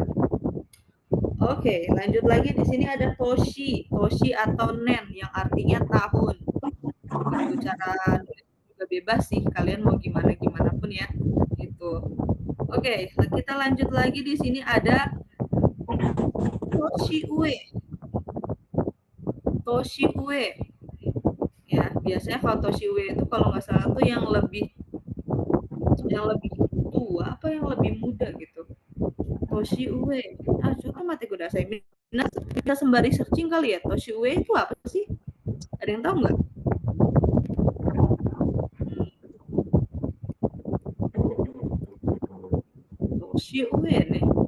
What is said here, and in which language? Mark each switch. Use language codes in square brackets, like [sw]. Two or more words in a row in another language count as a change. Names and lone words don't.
[id] Oke, lanjut lagi di sini ada [ja] toshi, toshi [id] atau nen yang artinya tahun. Itu cara juga bebas sih, kalian mau gimana gimana pun ya, gitu. Oke, kita lanjut lagi di sini ada [ja] toshi ue, toshi ue. [id] Ya, biasanya kalau [ja] toshi ue [id] itu kalau nggak salah tuh yang lebih tua apa yang lebih muda gitu. [ja] Toshi ue. Ah, coba mati kudasai. [id] Nah, kita sembari searching kali ya, [ja] toshi ue [id] itu apa sih? Ada yang tahu nggak? [ja] Toshi ue nih.